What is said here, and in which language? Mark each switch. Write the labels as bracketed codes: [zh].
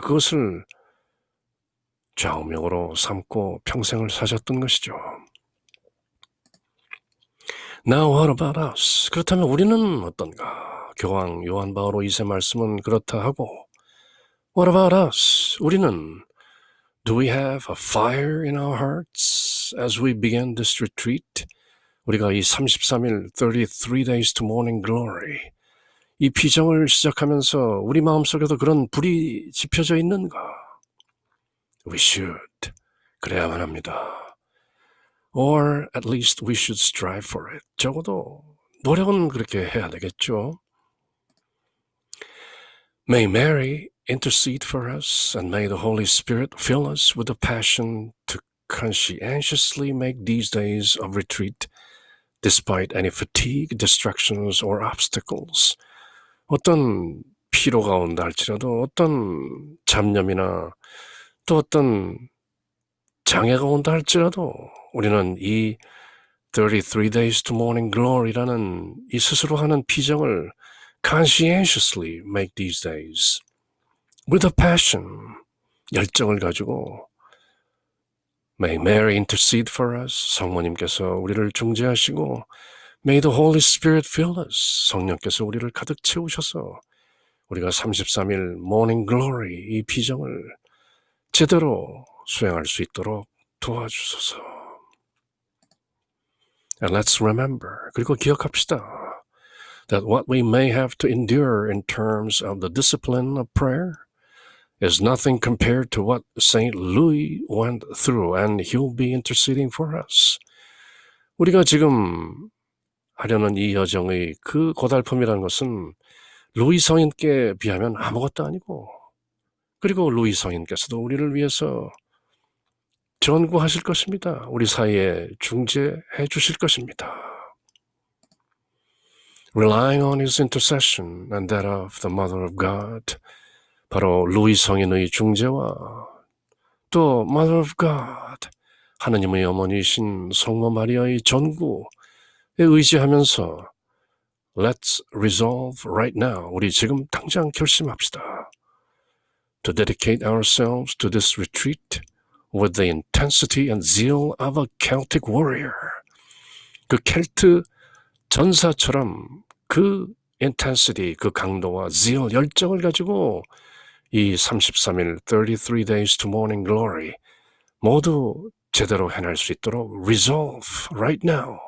[ko] 그것을 좌우명으로 삼고 평생을 사셨던 것이죠. [en] Now what about us? [ko] 그렇다면 우리는 어떤가? 교황 요한 바오로 2세 말씀은 그렇다 하고 [en] What about us? [ko] 우리는 [en] Do we have a fire in our hearts as we begin this retreat? [ko] 우리가 이 33일 33 days to morning glory 이 비정을 시작하면서 우리 마음속에도 그런 불이 지펴져 있는가? [en] We should. [ko] 그래야만 합니다. [en] Or at least we should strive for it. [ko] 적어도 노력은 그렇게 해야 되겠죠. [en] May Mary intercede for us and may the Holy Spirit fill us with a passion to conscientiously make these days of retreat despite any fatigue, distractions, or obstacles. [ko] 어떤 피로가 온다 할지라도 어떤 잡념이나 또 어떤 장애가 온다 할지라도 우리는 이 33 days to morning glory라는 이 스스로 하는 피정을 [en] conscientiously make these days with a passion, [ko] 열정을 가지고 [en] May Mary intercede for us, [ko] 성모님께서 우리를 중재하시고 [en] May the Holy Spirit fill us, [ko] 성령께서 우리를 가득 채우셔서 우리가 33일 morning glory 이 피정을 제대로 수행할 수 있도록 도와주소서. [en] And let's remember, [ko] 그리고 기억합시다. [en] That what we may have to endure in terms of the discipline of prayer is nothing compared to what Saint Louis went through, and he'll be interceding for us. [ko] 우리가 지금 하려는 이 여정의 그 고달픔이라는 것은 루이 성인께 비하면 아무것도 아니고, 그리고 루이 성인께서도 우리를 위해서 전구하실 것입니다. 우리 사이에 중재해 주실 것입니다. [en] Relying on his intercession and that of the Mother of God, [ko] 바로 루이 성인의 중재와 또 [en] Mother of God, [ko] 하느님의 어머니이신 성모 마리아의 전구에 의지하면서 [en] Let's resolve right now. [ko] 우리 지금 당장 결심합시다. [en] To dedicate ourselves to this retreat with the intensity and zeal of a Celtic warrior. [ko] 그 켈트 전사처럼 그 intensity, 그 강도와 zeal, 열정을 가지고 이 33일, 33 days to morning glory 모두 제대로 해낼 수 있도록 [en] resolve right now.